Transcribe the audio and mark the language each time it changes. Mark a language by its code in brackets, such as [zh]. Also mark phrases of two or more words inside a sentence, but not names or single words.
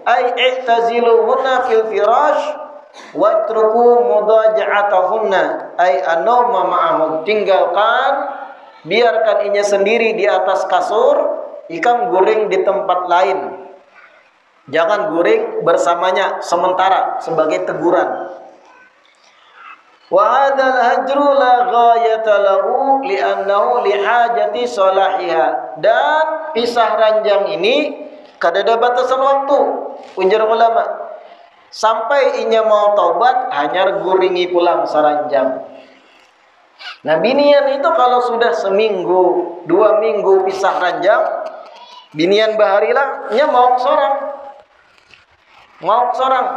[ar] أي اعتزلوهن في الفراش واتركوا مضاجعتهن. أي أنام معهم. [bjn] Tinggalkan, biarkan inya sendiri di atas kasur, ikam guring di tempat lain. Jangan guring bersamanya sementara sebagai teguran. [ar] وهذا الهجر لا غاية له لأنه لحاجة صلاحها. [bjn] Dan pisah ranjang ini kada ada batasan waktu. Ujar ulama, sampai inya mau taubat hanya guringi pulang saranjang. Nah binian itu kalau sudah seminggu, 2 minggu pisah ranjang, binian baharilah nya mau sorang.